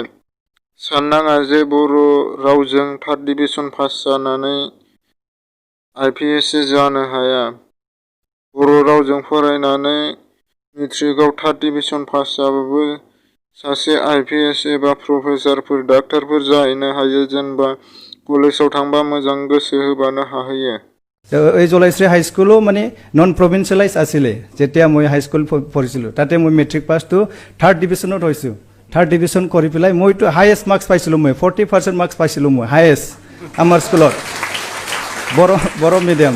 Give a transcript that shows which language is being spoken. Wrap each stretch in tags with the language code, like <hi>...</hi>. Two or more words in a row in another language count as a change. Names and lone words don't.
<brx>साननाङा जे बर' रावजों</brx> <en>third division</en> <brx>पास जानानै IPSC जानो हाया। बर' रावजों फरायनानै मेट्रिकआव</brx> <en>third division</en> <brx>पास जाबाबो सासे IPS एबा प्रफेसारफोर डाक्टारफोर जाहैनो हायो। जेनेबा कलेजाव थांबा मोजां गोसो होबानो हाहैयो।</brx> <as>এই জলাইশ্ৰী হাইস্কুলো মানে</as> <en>non provincialise</en> <as>আছিলে যেতিয়া মই হাইস্কুল পঢ়িছিলোঁ। তাতে মই মেট্ৰিক পাছটো থাৰ্ড ডিভিজনত হৈছোঁ।</as> <en>third division</en> <as>কৰি পেলাই মইতো</as> <en>highest marks</en> <as>পাইছিলোঁ। মই 40% মাৰ্কছ পাইছিলোঁ। মই হায়েষ্ট আমাৰ স্কুলত বড়ো মিডিয়াম।</as>